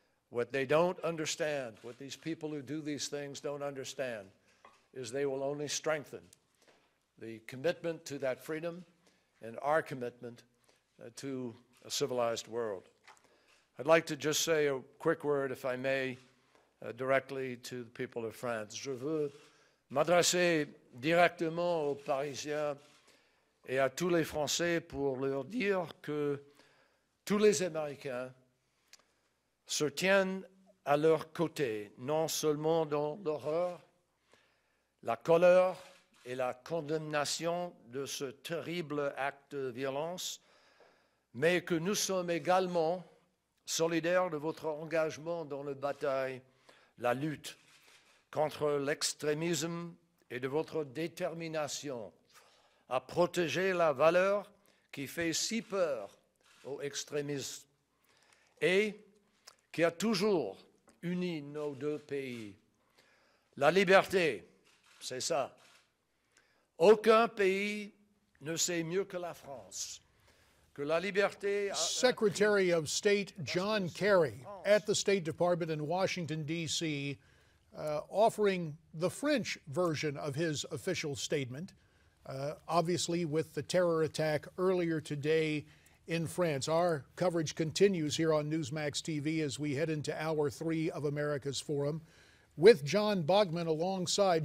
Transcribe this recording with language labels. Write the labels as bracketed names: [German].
[English] What they don't understand, what these people who do these things don't understand, is they will only strengthen the commitment to that freedom and our commitment to a civilized world. I'd like to just say a quick word, if I may, directly to the people of France. [French] Je veux m'adresser directement aux Parisiens et à tous les Français pour leur dire que tous les Américains se tiennent à leur côté, non seulement dans l'horreur, la colère et la condamnation de ce terrible acte de violence, mais que nous sommes également solidaires de votre engagement dans la bataille, la lutte contre l'extrémisme et de votre détermination à protéger la valeur qui fait si peur aux extrémistes et qui a toujours uni nos deux pays. La liberté, c'est ça. Aucun pays ne sait mieux que la France que la liberté. [English] Secretary of State John Kerry at the State Department in Washington, D.C., offering the French version of his official statement, obviously with the terror attack earlier today in France. Our coverage continues here on Newsmax TV as we head into Hour 3 of America's Forum with John Bogman alongside.